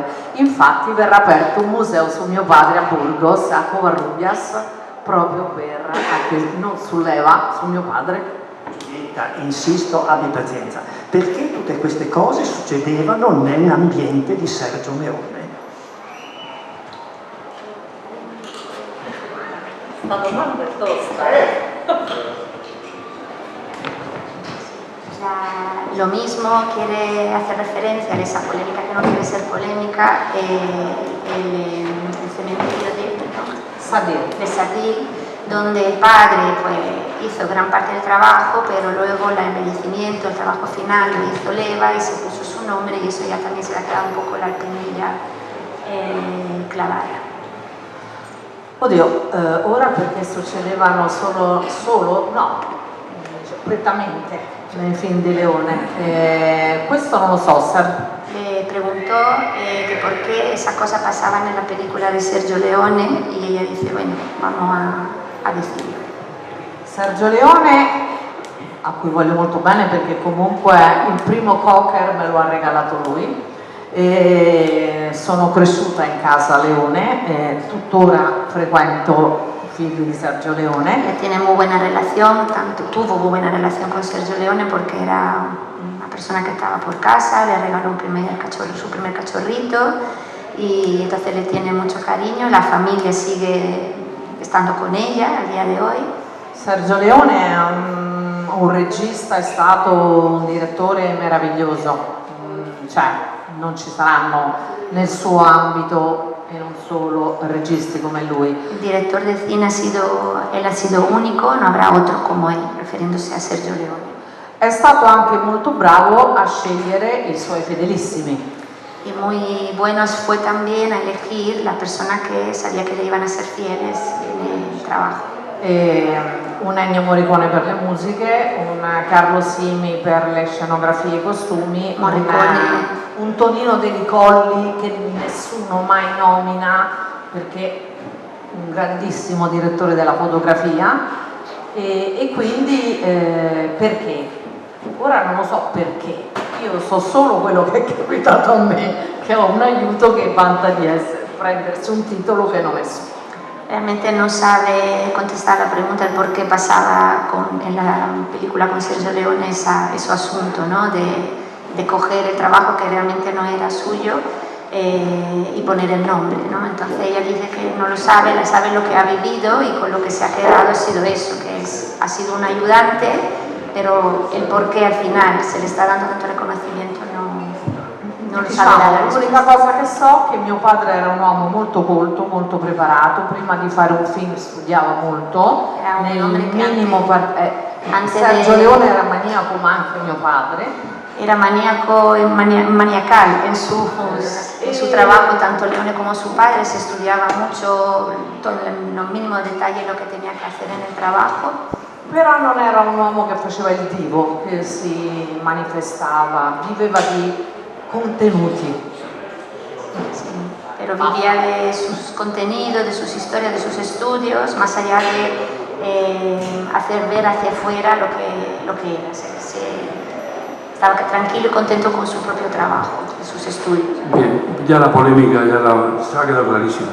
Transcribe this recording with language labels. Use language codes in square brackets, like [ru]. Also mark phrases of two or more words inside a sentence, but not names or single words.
[it] Infatti verrà aperto un museo su mio padre a Burgos, a Covarrubias, proprio per, anche non su Leva, su mio padre. Insisto, abbi pazienza, perché tutte queste cose succedevano nell'ambiente di Sergio Leone. La domanda è tosta. [es] Lo mismo quiere hacer referencia a esa polémica que no quiere ser polémica, el cementerio de Sadil, donde el padre pues, hizo gran parte del trabajo, pero luego el embellecimiento, el trabajo final lo hizo Leva y se puso su nombre, y eso ya también se le ha quedado un poco la espinilla clavada. [it] Oddio, ora perché succedevano solo prettamente nei film di Leone. Questo non lo so, [es] Le preguntó que por qué esa cosa pasaba en la película de Sergio Leone y ella dice, bueno, vamos a decirlo. [it] Sergio Leone, a cui voglio molto bene perché comunque il primo Cocker me lo ha regalato lui. Sono cresciuta in casa Leone, tuttora frequento figli di Sergio Leone. [es] Tiene muy buena relación, tuvo muy buena relación con Sergio Leone porque era una persona que estaba por casa, le regaló su primer cachorrito y entonces le tiene mucho cariño, la familia sigue estando con ella al día de hoy. [it] Sergio Leone è un regista, è stato un direttore meraviglioso, cioè non ci saranno nel suo ambito e non solo registi come lui. [es] El director de cine ha sido único, no habrá otro como él, refiriéndose a Sergio Leone. [it] È stato anche molto bravo a scegliere i suoi fedelissimi. [es] Y muy buenos fue también a elegir la persona che sabía che le iban a ser fieles nel trabajo. [it] Un Ennio Morricone per le musiche, un Carlo Simi per le scenografie e i costumi, un Tonino Deli Colli che nessuno mai nomina perché è un grandissimo direttore della fotografia e quindi perché? Ora non lo so perché, io so solo quello che è capitato a me, che ho un aiuto che vanta di prendersi un titolo che non è suo. [es] Realmente no sabe contestar la pregunta del por qué pasaba en la película con Sergio Leone ese asunto, ¿no? de coger el trabajo que realmente no era suyo y poner el nombre, ¿no? Entonces ella dice que no lo sabe, la sabe lo que ha vivido y con lo que se ha quedado ha sido eso, que ha sido un ayudante, pero el por qué al final se le está dando tanto reconocimiento [it] non lo sa dare la risposta. L'unica cosa che so è che mio padre era un uomo molto colto, molto preparato, prima di fare un film studiava molto, nel minimo Sergio Leone era maniaco ma anche mio padre. [es] Era maníaco, maniacal en su trabajo, tanto Leone como su padre, se estudiaba mucho, en los mínimos detalles lo que tenía que hacer en el trabajo. [it] Però non era un uomo che faceva il divo, che si manifestava, viveva di contenuti. [es] Sí, pero vivía de sus contenidos, de sus historias, de sus estudios, más allá de hacer ver hacia afuera lo que era. Estaba tranquilo y contento con su propio trabajo, de sus estudios. Bien, ya la polémica se ha quedado clarísima.